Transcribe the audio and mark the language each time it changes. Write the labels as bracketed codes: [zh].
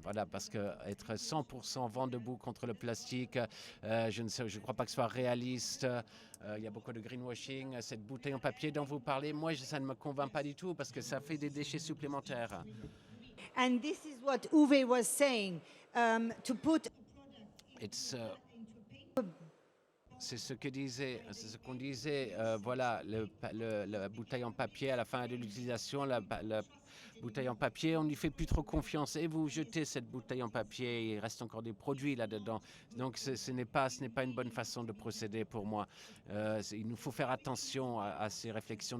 [fr] Voilà, parce que être 100% vent debout contre le plastique, je ne crois pas que ce soit réaliste. Il y a beaucoup de greenwashing. Cette bouteille en papier dont vous parlez, moi, ça ne me convainc pas du tout parce que ça fait des déchets supplémentaires. [en] And this is what Uwe was saying, to put... [fr] C'est ce qu'on disait, voilà, la bouteille en papier à la fin de l'utilisation, la bouteille en papier, on n'y fait plus trop confiance. Et vous jetez cette bouteille en papier, il reste encore des produits là-dedans. Donc ce n'est pas une bonne façon de procéder pour moi. Il nous faut faire attention à ces réflexions.